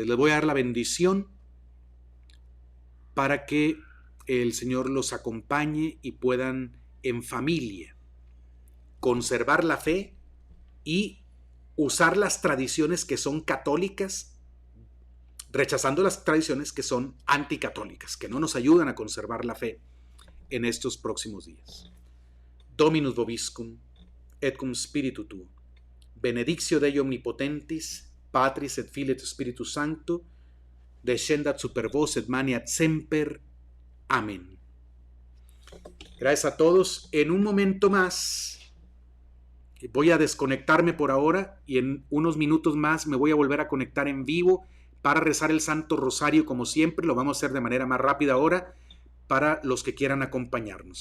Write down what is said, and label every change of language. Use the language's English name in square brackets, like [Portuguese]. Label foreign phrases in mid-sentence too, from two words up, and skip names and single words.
[Spanish] Les voy a dar la bendición para que el Señor los acompañe y puedan en familia conservar la fe y usar las tradiciones que son católicas, rechazando las tradiciones que son anticatólicas, que no nos ayudan a conservar la fe en estos próximos días. [Latin] Dominus vobiscum, et cum spiritu tuo. Benedictio Dei omnipotentis, Patris et Filii et Spiritus Sancto, descendat super vos et maniat semper. [Spanish] Amén. Gracias a todos. En un momento más voy a desconectarme por ahora y en unos minutos más me voy a volver a conectar en vivo para rezar el Santo Rosario como siempre. Lo vamos a hacer de manera más rápida ahora para los que quieran acompañarnos.